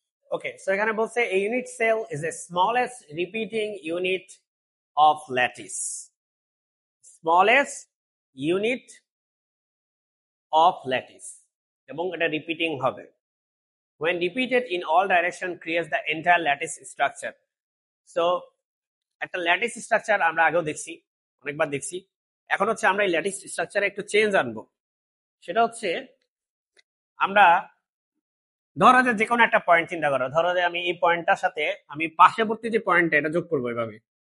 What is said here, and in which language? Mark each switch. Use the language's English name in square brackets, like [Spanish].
[Bangla] ওকে, so এখানে বলছে [English] a unit cell is the smallest repeating unit of lattice. Smallest unit of lattice, [Bangla] এবং এটা repeating হবে। [English] When repeated in all direction creates the entire lattice structure. [Bangla] So একটা lattice structure আমরা আগেও দেখছি, অনেকবার দেখছি। এখন হচ্ছে আমরা এই ল্যাটিস স্ট্রাকচারে একটু চেঞ্জ আনবো। সেটা হচ্ছে আমরা ধরো যে কোনো একটা পয়েন্ট চিন্তা করো, ধরো যে আমি এই পয়েন্টটার সাথে আমি পার্শ্ববর্তী যে পয়েন্টটা এটা যোগ করবো এভাবে।